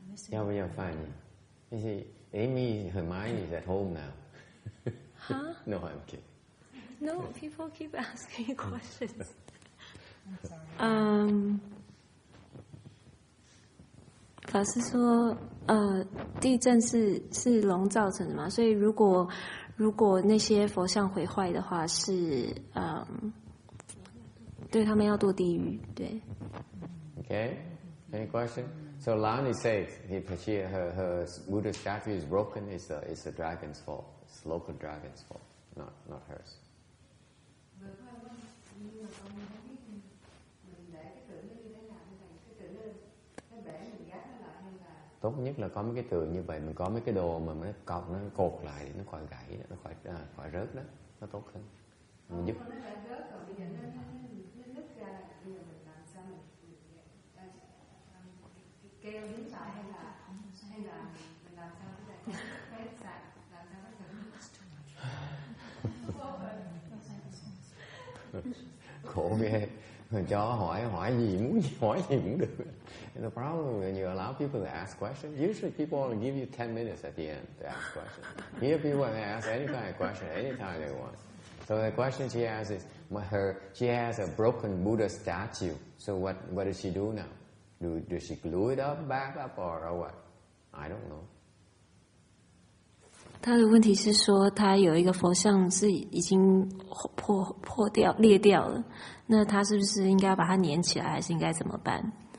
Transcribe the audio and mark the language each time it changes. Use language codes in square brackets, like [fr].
[en] Yeah, we are fine. You see, Amy, her mind is at home now. Huh? No, I'm kidding. No, people keep asking questions. I'm sorry. [zh] 法师说，地震是龙造成的嘛，所以如果那些佛像毁坏的话，是对他们要堕地狱，对。 [en] Okay, any question? So Lani says, if her Buddha statue is broken, it's the dragon's fault. It's local dragon's fault, not hers. [vi] Tốt nhất là có mấy cái tượng như vậy, mình có mấy cái đồ mà nó cột lại để nó khỏi gãy, nó khỏi rớt đó, nó tốt hơn. Mình giúp. Kêu đứng lại hay là mình làm sao thế này? Làm sao Khổ ghê. Người chó hỏi gì muốn hỏi gì cũng được. [en] And the problem when you allow people to ask questions, usually people only give you 10 minutes at the end to ask questions. Here people can ask any kind of question anytime they want. So the question she has is, she has a broken Buddha statue. So what does she do now? Does she glue it back up or what? I don't know. [zh] 他的问题是说，他有一个佛像是已经破掉裂掉了，那他是不是应该把它粘起来，还是应该怎么办？